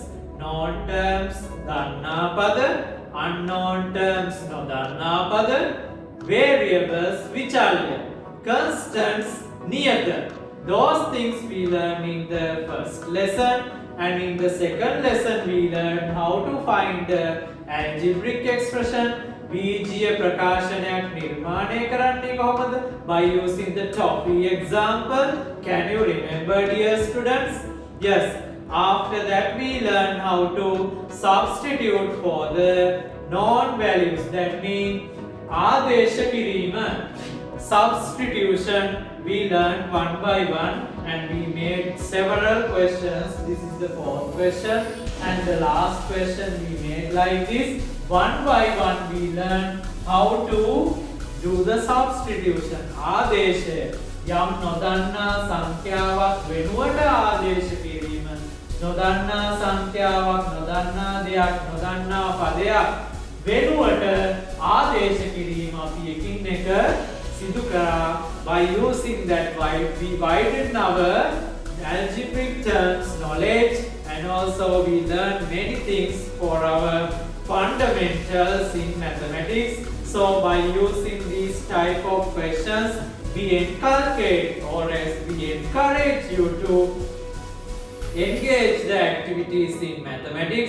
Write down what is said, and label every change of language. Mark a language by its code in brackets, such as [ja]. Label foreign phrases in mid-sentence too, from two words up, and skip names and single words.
[en] Known terms, [si] දන්නා පද, [en] unknown terms, [si] නොදන්නා පද, [en] variables, vichalya, constants, niyata. Those things we learn in the first lesson, and in the second lesson we learn how to find the algebraic expression. [si] බීජීය ප්‍රකාශනයක් නිර්මාණය කරන්නේ කොහොමද? [en] By using the toffee example. Can you remember, dear students? Yes. After that we learn how to substitute for the known values. That means [si] ආදේශ කිරීම. [en] Substitution we learned one by one, and we made several questions. This is the fourth question, and the last question we made like this. One by one we learn how to do the substitution. [si] ආදේශය යම් නොදන්නා සංඛ්‍යාවක් වෙනුවට ආදේශ කිරීම. නොදන්නා සංඛ්‍යාවක්, නොදන්නා දෙයක්, නොදන්නා පදයක් වෙනුවට ආදේශ කිරීම අපි එකින් එක සිදු කරා. [en] By using that, we widened our algebraic terms knowledge, and also we learned many things for our fundamentals in mathematics. So by using these type of questions, we inculcate, or as we encourage you to engage the activities in mathematics.